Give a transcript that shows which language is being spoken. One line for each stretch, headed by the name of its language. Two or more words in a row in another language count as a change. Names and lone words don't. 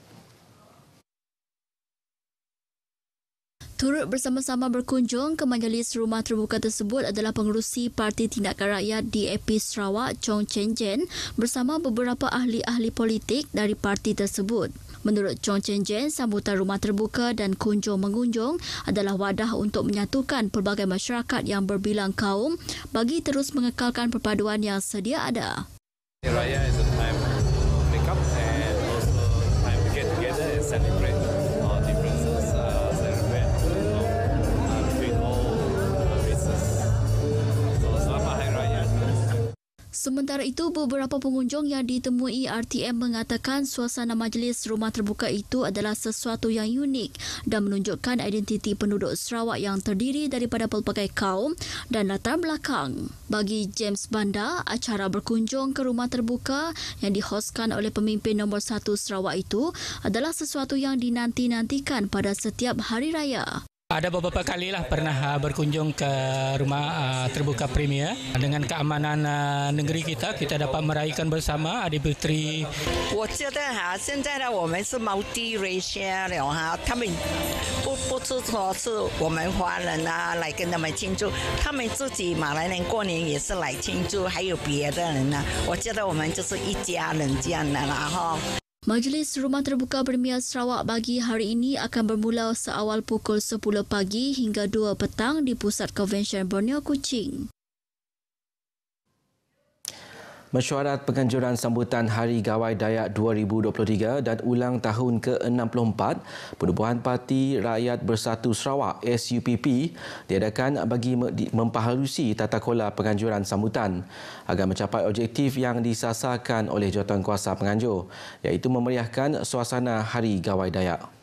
Malay: Turut bersama-sama berkunjung ke majlis rumah terbuka tersebut adalah pengerusi Parti Tindakan Rakyat DAP Sarawak, Chong Chen Jen, bersama beberapa ahli-ahli politik dari parti tersebut. Menurut Chong Chen Jen, sambutan rumah terbuka dan kunjung-mengunjung adalah wadah untuk menyatukan pelbagai masyarakat yang berbilang kaum bagi terus mengekalkan perpaduan yang sedia ada.
English: Raya is a time to make up and also time to get together and celebrate our differences, celebrate between all races.
Malay: So selamat Hari Raya. Sementara itu, beberapa pengunjung yang ditemui RTM mengatakan suasana majlis rumah terbuka itu adalah sesuatu yang unik dan menunjukkan identiti penduduk Sarawak yang terdiri daripada pelbagai kaum dan latar belakang. Bagi James Banda, acara berkunjung ke rumah terbuka yang dihoskan oleh pemimpin nombor 1 Sarawak itu adalah sesuatu yang dinanti-nantikan pada setiap hari raya. Ada beberapa kalilah pernah berkunjung ke rumah terbuka Premier. Dengan keamanan negeri kita dapat meraihkan bersama Aidilfitri.
Chinese: 我觉得现在呢我们是 multi-racial 了他们不是说是我们华人来跟他们庆祝，他们自己马来人过年也是来庆祝，还有别的人我觉得我们就是一家人这样的啦哈。
Malay: Majlis Rumah Terbuka Premier Sarawak bagi hari ini akan bermula seawal pukul 10 pagi hingga 2 petang di Pusat Convention Borneo Kuching. Mesyuarat penganjuran sambutan Hari Gawai Dayak 2023 dan ulang tahun ke-64 Penubuhan Parti Rakyat Bersatu Sarawak SUPP diadakan bagi memperhalusi tata kelola penganjuran sambutan agar mencapai objektif yang disasarkan oleh jawatankuasa penganjur, iaitu memeriahkan suasana Hari Gawai Dayak.